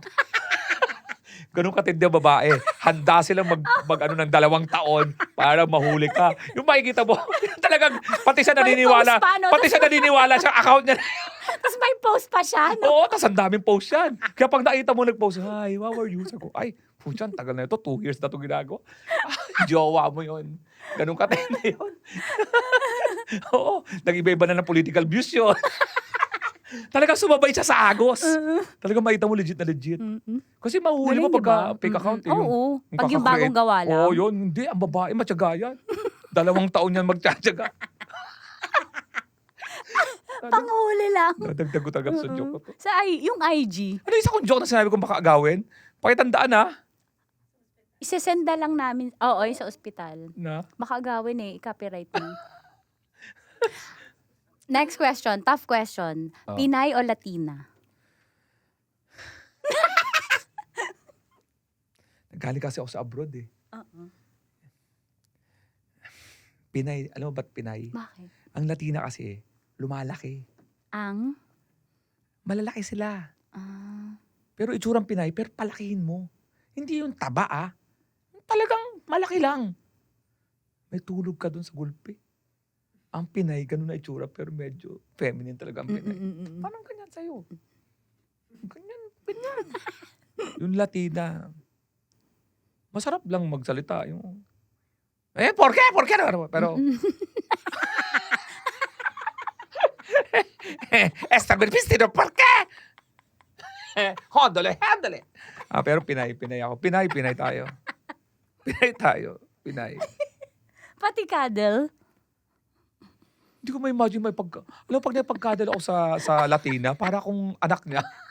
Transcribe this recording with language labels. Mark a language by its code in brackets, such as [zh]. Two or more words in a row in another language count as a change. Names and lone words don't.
[tl] Ganun katindi ang babae. Handa silang ng 2 taon para mahuli ka. Yung makikita mo, talagang pati siya naniniwala. Pati siya naniniwala sa account niya. Tapos may post pa siya, no? Oo, tapos ang daming post yan. Kaya pag nakita mo nag-post, [en] hi, how are you? [tl] Sabi ko, ay, puchan, tagal na ito. 2 years na ito ginagawa. Jowa mo yun. Ganun katindi yun. Oo, nag-iba-iba na ng political views yun. Talagang sumabay siya sa agos. Talagang makita mo legit na legit. Kasi mahuhuli mo pagka [en] fake account. [tl] Oo, pag yung bagong gawa lang. Oo, yun. Hindi, ang babae matyaga yan. 2 taon yan magtsatsaga. Panghuli lang. Nadagdag ko talaga sa joke ko. Yung IG. Ano isa kong joke na sinabi kong baka agawin? Pakitandaan Isesenda lang namin, oo, yung sa ospital. Na? Baka agawin i-copyright mo. [en] Next question, tough question. [tl] Oh. Pinay o Latina? Nagaling kasi ako sa abroad eh. Oo. Pinay, alam mo ba't Pinay? Bakit? Ang Latina kasi, lumalaki. Ang? Malalaki sila. Ah, Pero itsurang Pinay, pero palakihin mo. Hindi yung taba Talagang malaki lang. May tulog ka dun sa gulpi. Ang Pinay, ganun na itsura, pero medyo feminine talaga ang Pinay. Parang ganyan sa'yo. Ganyan. Yung Latina, masarap lang magsalita. Yung, [es] ¿por qué? Pero, esta vestido, ¿por qué? [tl] Handle. Pero Pinay ako. Pinay tayo. Pinay. pati cuddle? Hindi ko ma-imagine alam mo, pag napagkadala ako sa Latina, para akong anak niya.